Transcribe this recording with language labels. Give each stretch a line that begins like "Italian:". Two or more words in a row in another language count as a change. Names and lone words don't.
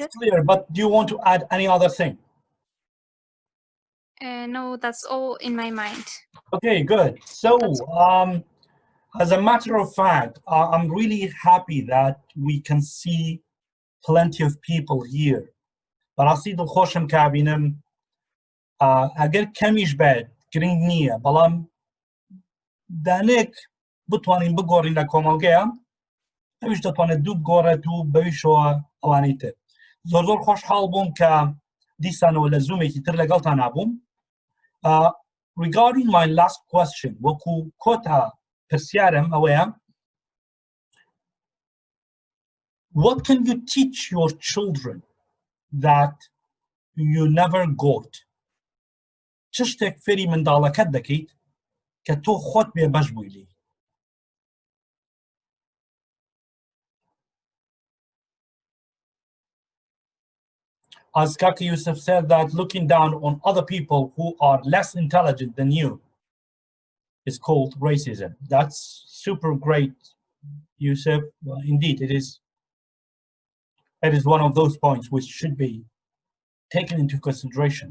English: It's clear, but do you want to add any other thing? No, that's all in my mind. Okay, good. So, as a matter of fact, I'm really happy that we can see plenty of people here.
Central Kurdish: براسي دڵخۆشم کابینم ئەگەر کەمیش بێت گرنگ نییە بەڵام دانێک بتوانین بگۆڕین لە کۆمەڵگەیە ئەویش دەتوانێت دوو بگۆڕێت و بەویشەوە ئەوانەی تر زۆر خۆشحاڵ بووم کە دیسانەوە لە زوومێکی تر لەگەڵتان نابووم.
English: Regarding my last question,
Central Kurdish: وەکو کۆتا پرسیارم ئەوەیە
English: what can you teach your children that you never got?
Central Kurdish: چ شتێک فێری منداڵەکەت دەکەیت کە تۆ خۆت بێبەش بووی لێی؟
English: As Kaka Yusuf said, that looking down on other people who are less intelligent than you is called racism. That's super great, Yusuf. Well, indeed, it is one of those points which should be taken into consideration.